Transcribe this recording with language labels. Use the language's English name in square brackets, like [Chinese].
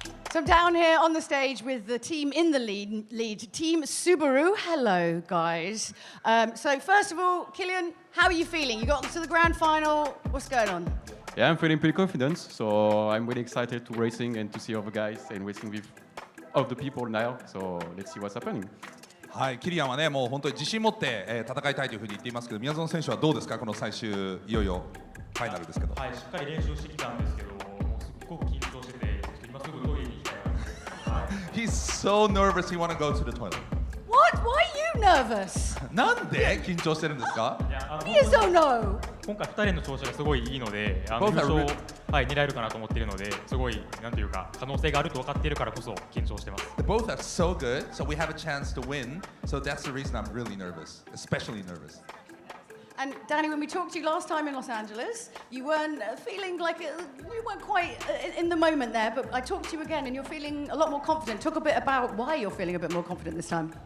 [English] So I'm down here on the stage with the team in the lead Team Subaru. Hello, guys. So first of all, Killian, how are you feeling? You got to the grand final. What's going on? Yeah, I'm feeling pretty confident. So I'm really excited to racing and to see all the guys and racing with all the people now. So let's see what's happening. [Japanese] はい、キリアンはね、もう本当に自信持って、戦いたいというふうに言っていますけど、宮園選手はどうですか、この最終いよいよファイナルですけど。はい、しっかり練習してきたんですけど、もうすっごく緊張してて、今すぐトイレに行きたい。 [English] He's so nervous he want to go to the toilet. What? Why are you nervous? [Japanese] なんで緊張してるんですか？ [English] You don't know. [Japanese] 今回2人の調子がすごいいいので、優勝はい狙えるかなと思っているので、すごいなんていうか可能性があると分かっているからこそ緊張してます。 [English] They both are so good, so we have a chance to win. So that's the reason I'm really nervous, especially nervous. And Danny, when we talked to you last time in Los Angeles, you weren't feeling like you weren't quite in the moment there. But I talked to you again, and you're feeling a lot more confident. Talk a bit about why you're feeling a bit more confident this time.